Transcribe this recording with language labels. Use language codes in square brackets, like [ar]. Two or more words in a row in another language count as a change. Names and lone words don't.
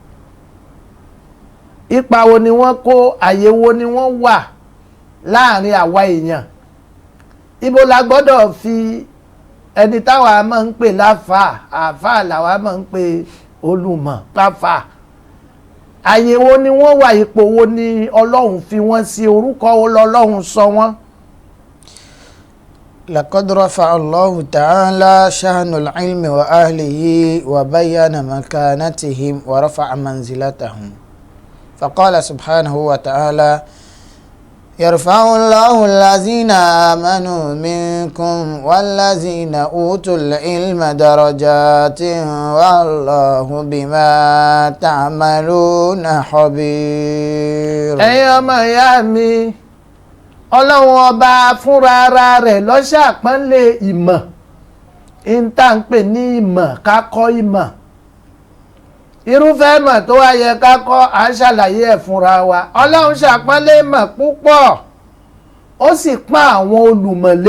[yo] ipa wo ni wọ́n kó, àyè wo ni wọ́n wà láàrin àwa èèyàn, ibo la gbọ́dọ̀ fi ẹni táwa máa ń pè láfà àfà làwa máa ń pè olùmọ̀ láfà, àyè wo ni wọ́n wà, ipò wo ni ọlọ́run fi wọ́n sí, orúkọ wo lọ́lọ́run sọ wọ́n. [ar] لقد رفع الله تعالى شأن العلم وأهله وبين مكانتهم ورفع منزلتهم فقال سبحانه وتعالى يرفع الله الذين آمنوا منكم والذين أوتوا العلم درجات والله بما تعملون خبير. [yo] ẹ̀yin ọmọ ìyá mi, ọlọ́run ọba fúnra ara rẹ̀ ló ṣàpọ́nlé ìmọ̀, ìta ń pè ní ìmọ̀, ká kọ́ ìmọ̀, irúfẹ́ ìmọ̀ tó wá yẹ ká kọ́ à ń ṣàlàyé ẹ̀ fúnra wa. ọlọ́run ṣàpọ́nlé ìmọ̀ púpọ̀, ó sì pọ́n àwọn olùmọ̀lé.